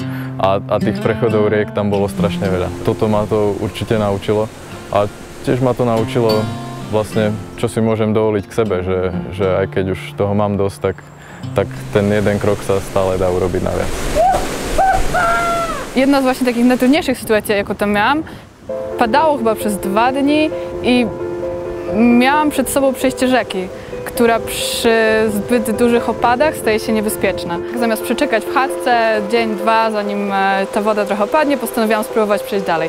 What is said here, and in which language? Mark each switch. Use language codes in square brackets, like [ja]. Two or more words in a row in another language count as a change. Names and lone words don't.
[sk] A tých prechodov riek tam bolo strašne veľa. Toto ma to určite naučilo a tiež ma to naučilo vlastne, čo si môžem dovoliť k sebe, že aj keď už toho mám dosť, tak ten jeden krok sa stále dá urobiť naviac. [pl] Jedna z właśnie takich najtrudniejszych sytuacji, jaką tam miałam, padało chyba przez 2 dni i miałam przed sobą przejście rzeki, która przy zbyt dużych opadach staje się niebezpieczna. Zamiast przeczekać w chatce dzień, 2, zanim ta woda trochę opadnie, postanowiłam spróbować przejść dalej.